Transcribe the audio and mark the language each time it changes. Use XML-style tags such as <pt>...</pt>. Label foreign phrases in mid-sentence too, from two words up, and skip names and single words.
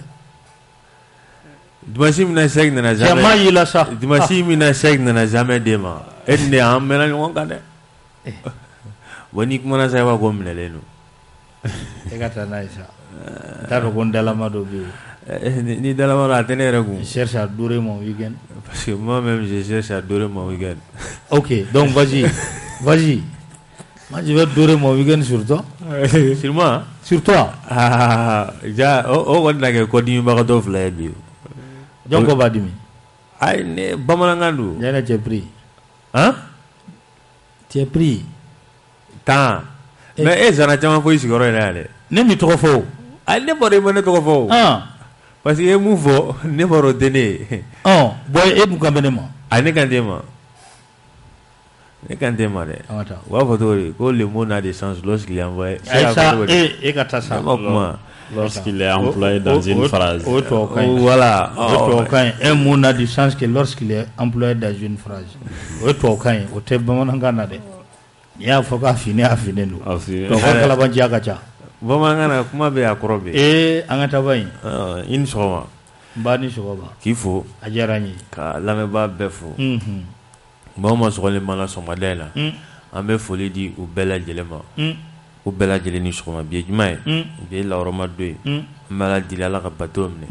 <bm>dimanche min na sɛgɛ nana jamais jama y'i la sa dimanche min na sɛgɛ nana jamais d'e ma e ni ne an mɛnna ɲɔgɔn kan dɛ bon n'i kumana sa i b'a ko minɛlen don e ka taa n'a ye sa t'a dɔn ko n dalama dɔ bɛ yen ni dalama dɔ a tɛ ne yɛrɛ kun</bm> <fr>cherche à dorer mon week-end parce que moi-même je cherche à dorer mon week-end ok donc vas-y moi je vais dorer mon week-end sur toi sur moi sur toi</fr> <bm>ja o kɔni na kɛ kɔdimibagatɔ fila ye bi jɔn ko b'a dimi ayi ne bamanankan don</bm> <fr>Diana tu es pris tu es pris</fr> <bm>tan mais e zana caman fɔ i sigiyɔrɔ yɛrɛ yan dɛ ne mi tɔgɔ fɔ ayi ne bɔra i ma ne tɔgɔ fɔ parce que e mun fɔ ne bɔra dene boy e mun kan bɛ ne ma a ne kan tɛ ma ne kan tɛ ma dɛ u b'a fɔ cogo di ko</bm> <fr>le mot n'a de sens lorsqu'il est envoyé</fr> <bm>e ka taa sa</bm> <fr>lorsqu'il est employé dans une phrase voilà</fr> <bm>o tubabukan ye</bm> <fr>un mot n'a de sens que lorsqu'il est employé dans une phrase</fr> <bm>o tubabukan ye o tɛ bamanankan na dɛ n'i y'a fɔ k'a finen a finen don tubabukan kalabanciya ka ca bamanankan na kuma bɛ a kɔrɔ bɛ an ka taa ba in i ni sɔgɔma n ba ni sɔgɔma k'i fo a diyara n ye ka lamɛnbaa bɛɛ fo maaw ma sɔgɔlen mana sɔgɔmada in na an bɛ foli di u bɛɛ lajɛlen ma u bɛɛ lajɛlen ni sɔgɔma bi ye juma ye bi ye lawurama don ye an bɛ ala deli ala ka bato minɛ</bm>